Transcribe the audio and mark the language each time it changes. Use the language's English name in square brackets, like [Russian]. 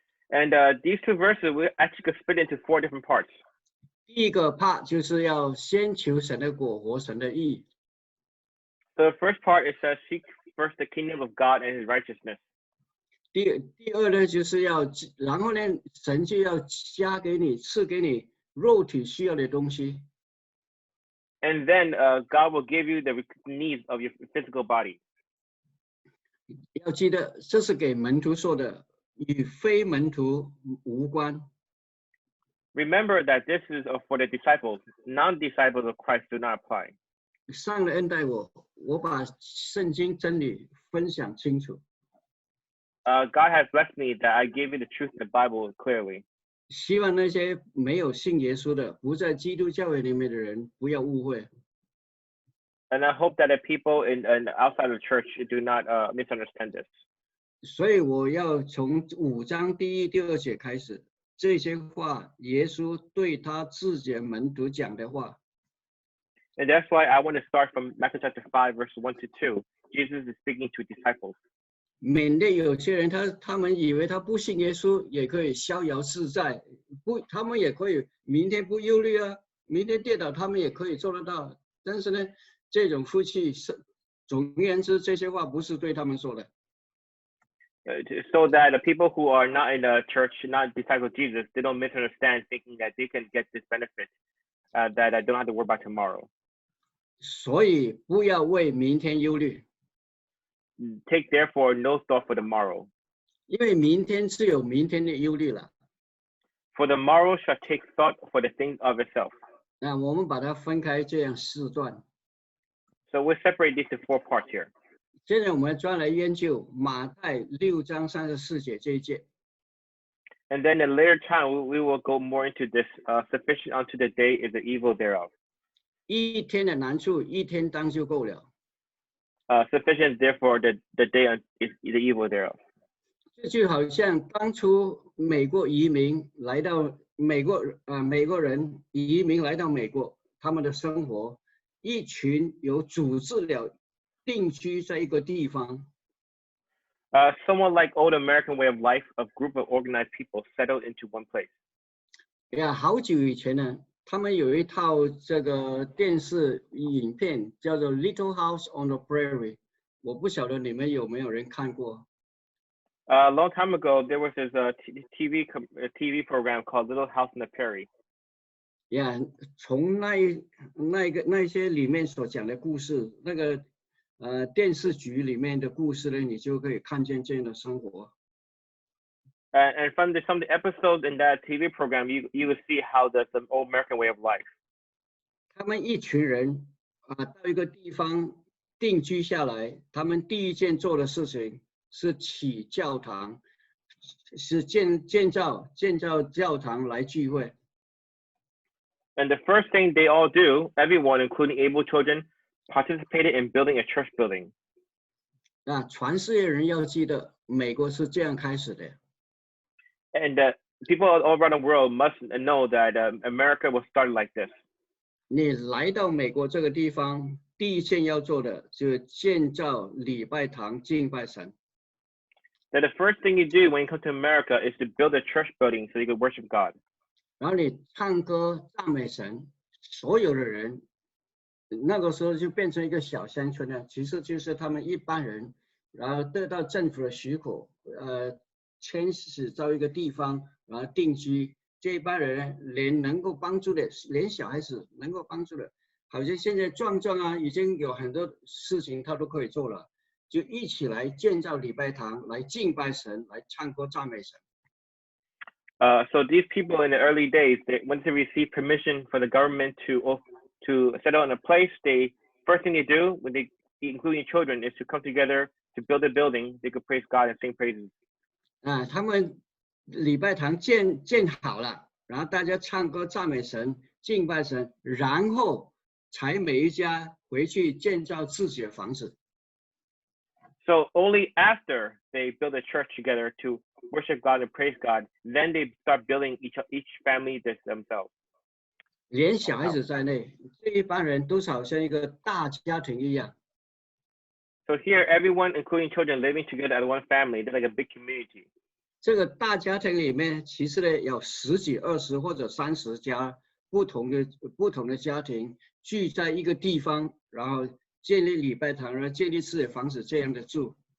[English] And these 2 verses we actually could split into 4 different parts. [Chinese] 第一个 part 就是要先求神的国和神的义。 [English] So the first part it says, seek first the kingdom of God and his righteousness. [Chinese] 第二呢，就是然后呢，神就要加给你，赐给你肉体需要的东西。 [English] And then God will give you the needs of your physical body. [Chinese] 要记得，这是给门徒说的，与非门徒无关。 [English] Remember that this is for the disciples. Non-disciples of Christ do not apply. [Chinese] 上了恩待我把圣经真理分享清楚。 [English] God has blessed me that I gave you the truth of the Bible clearly. [Chinese] 希望那些没有信耶稣的、不在基督教会里面的人不要误会。 [English] And I hope that the people outside of the church do not misunderstand this. [Chinese] 所以我要从5章第1、第2节开始，这些话耶稣对他自己的门徒讲的话。 [English] And that's why I want to start from Matthew chapter 5, verse 1 to 2. Jesus is speaking to disciples. [Chinese] 免得有些人他们以为他不信耶稣也可以逍遥自在，他们也可以明天不忧虑啊，明天跌倒他们也可以做得到。但是呢，这种夫妻总而言之，这些话不是对他们说的。 [English] So that the people who are not in the church, not disciples of Jesus, they don't misunderstand, thinking that they can get this benefit, that I don't have to worry about tomorrow. [Chinese] 所以不要为明天忧虑。 [English] Take therefore no thought for tomorrow. [Chinese] 因为明天自有明天的忧虑了。 [English] For the morrow shall take thought for the things of itself. [Chinese] 那我们把它分开这样4段。 [English] So we'll separate these to 4 parts here. [Chinese] 现在我们专来研究马太6章34节这一节。 [English] And then at a later time, we will go more into this. Sufficient unto the day is the evil thereof. [Chinese] 一天的难处，一天当就够了。 [English] Sufficient therefore the day is the evil thereof. [Chinese] 这就好像当初美国移民来到美国人移民来到美国，他们的生活，一群有组织了定居在一个地方。 [English] Somewhat like old American way of life, a group of organized people settled into one place. [Chinese] 呀，好久以前呢，他们有一套这个电视影片叫做《Little House on the Prairie》，我不晓得你们有没有人看过。 [English] A long time ago, there was this TV program called Little House on the Prairie. [Chinese] 呀，从那些里面所讲的故事，那个电视剧里面的故事呢，你就可以看见这样的生活。 [English] And from some of the episodes in that TV program, you will see how the old American way of life. [Chinese] 他们一群人到一个地方定居下来，他们第一件做的事情是起教堂，是建造教堂来聚会。 [English] And the first thing they all do, everyone, including able children, participated in building a church building. [Chinese] 全世界人要记得，美国是这样开始的。 [English] And people all around the world must know that America was started like this. [Chinese] 你来到美国这个地方，第一件要做的就是建造礼拜堂，敬拜神。 [English] That the first thing you do when you come to America is to build a church building so you can worship God. [Chinese] 然后你唱歌赞美神，所有的人，那个时候就变成一个小乡村了。其实就是他们一般人，然后得到政府的许可，迁徙到一个地方，然后定居。这一般人连能够帮助的，连小孩子能够帮助的，好像现在壮啊，已经有很多事情他都可以做了，就一起来建造礼拜堂，来敬拜神，来唱歌赞美神。 [English] So these people in the early days, once they receive permission for the government to settle in a place, first thing they do, when they, including children, is to come together to build a building. They could praise God and sing praises. [Chinese] 他们礼拜堂建好了，然后大家唱歌赞美神、敬拜神，然后才每一家回去建造自己的房子。 [English] So only after they build a church together to worship God and praise God, then they start building each family themselves. [Chinese] 连小孩子在内，这一帮人都是好像一个大家庭一样。 [English] So here, everyone, including children, living together as one family, they're like a big community. [Chinese] 这个大家庭里面，其实呢有10几、20或者30家不同的家庭聚在一个地方，然后建立礼拜堂，然后建立自己的房子，这样的住。